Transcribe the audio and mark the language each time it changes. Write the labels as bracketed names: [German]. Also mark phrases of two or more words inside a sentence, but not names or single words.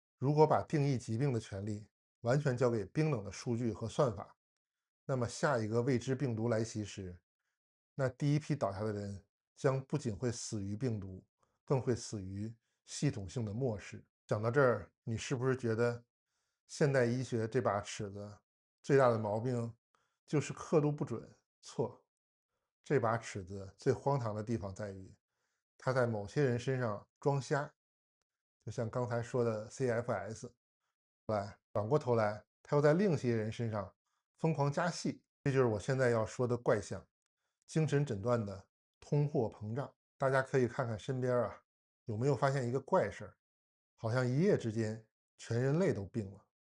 [Chinese] 如果把定義疾病的權利完全交給冰冷的數據和算法，那麼下一個未知病毒來襲時，那第一批倒下的人將不僅會死於病毒，更會死於系統性的漠視。講到這兒，你是不是覺得現代醫學這把尺子最大的毛病就是刻度不準？錯，這把尺子最荒唐的地方在於，它在某些人身上裝瞎，就像剛才說的 CFS，轉過頭來，它又在另一些人身上瘋狂加戲。這就是我現在要說的怪象，精神診斷的通貨膨脹。大家可以看看身邊啊，有沒有發現一個怪事兒？好像一夜之間全人類都病了。